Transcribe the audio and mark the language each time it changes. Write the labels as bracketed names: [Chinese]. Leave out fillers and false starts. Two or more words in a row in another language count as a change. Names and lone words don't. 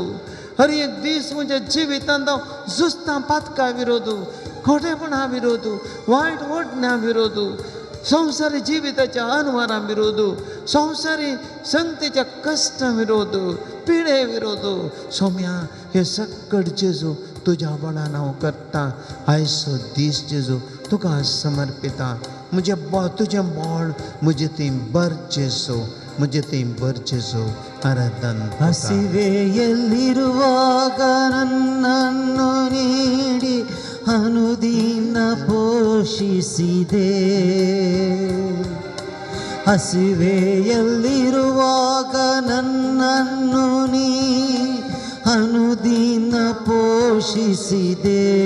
[Konkani] हर एक दीस म्हज्या जिवितांत हांव झुजता पातका विरोध, खोटेपणा विरोध, वायट वडण्या विरोध, संवसारी जिविताच्या अनवरां विरोध, संवसारी संगतीच्या कश्टां विरोध, पिडे विरोध. सौम्या, हे सगळें जेजू तुज्या बळान हांव करता. आयचो दीस जेजू तुका समर्पिता. तुजें बोळ म्हजे थंय बर जेजू, म्हजे थंय बर जेजू. [Kannada] ಆರಾಧನ ಹಸಿವೆಯಲ್ಲಿರುವಾಗ ನನ್ನನ್ನು ನೀಡಿ ಅನುದಿನ ಪೋಷಿಸಿದೆ. ಹಸಿವೆಯಲ್ಲಿರುವಾಗ ನನ್ನನ್ನು ನೀ ಅನುದಿನ ಪೋಷಿಸಿದೆ.